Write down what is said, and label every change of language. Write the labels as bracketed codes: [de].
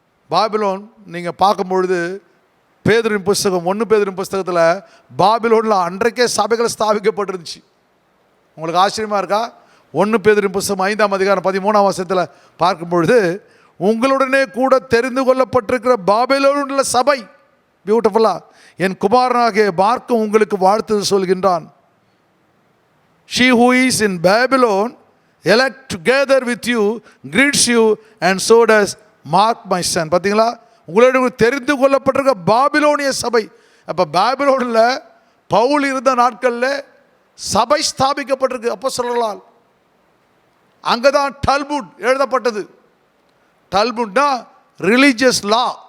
[ta] Babylon நீங்கள் பார்க்கும்பொழுது பேதுருவின் புஸ்தகம் 1 பேதுருவின் புஸ்தகத்தில் பாபிலோனில் அன்றைக்கே சபைகள் ஸ்தாபிக்கப்பட்டிருந்துச்சு. உங்களுக்கு ஆச்சரியமாக இருக்கா? 1 பேதுருவின் புஸ்தகம் 5ஆம் அதிகாரம் 13ஆம் வசனத்தில் பார்க்கும்பொழுது உங்களுடனே கூட தெரிந்து கொள்ளப்பட்டிருக்கிற பாபிலோனில் சபை, பியூட்டிஃபுல்லா, என் குமாரனாகிய மார்க்கும் உங்களுக்கு வாழ்த்து சொல்கின்றான். [en] She who is in Babylon, elect together with you, greets you, and so does Mark my son. [ta] பார்த்தீங்களா, உங்களோட தெரிந்து கொள்ளப்பட்டிருக்க பாபிலோனிய சபை. அப்போ பாபிலோனில் பவுல் இருந்த நாட்களில் சபை ஸ்தாபிக்கப்பட்டிருக்கு அப்போஸ்தலர்களால். அங்கே தான் டல்முட் எழுதப்பட்டது. டல்முட்னா ரிலீஜியஸ் லா.